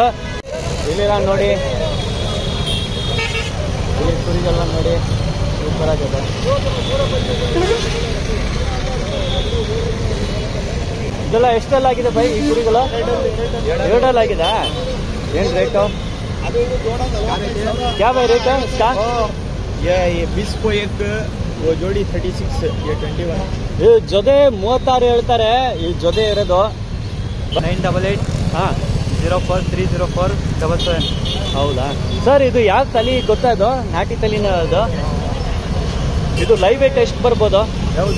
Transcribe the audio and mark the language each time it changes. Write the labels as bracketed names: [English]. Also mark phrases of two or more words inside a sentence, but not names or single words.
[Kannada] ಇಲ್ಲಿರ ನೋಡಿ, ಇಲ್ಲಿ ಕುರಿಗೆಲ್ಲ ನೋಡಿ ಸೂಪರ್ ಆಗಿದೆ. ಇದೆಲ್ಲ ಎಷ್ಟೆಲ್ಲ ಆಗಿದೆ ಬೈ ಈ ಕುರಿಗಳು? 2 ಆಗಿದೆ. ಏನು ರೇಟು? [Hindi] क्या भाई रेट है इसका? ये 20 को एक वो जोड़ी 36, ये 21. [Kannada] ಇದು ಜೊತೆ 36 ಹೇಳ್ತಾರೆ. ಈ ಜೊತೆ ಇರೋದು 988 ಹಾಂ 04 ಹೌದಾ ಸರ್? ಇದು ಯಾವ ತಳಿ ಗೊತ್ತಾ? ಇದು ನಾಟಿ ತಳಿನ ಅದು? ಇದು ಲೈವ್ ವೇಟ್ ಎಷ್ಟು ಬರ್ಬೋದು? ಯಾವುದು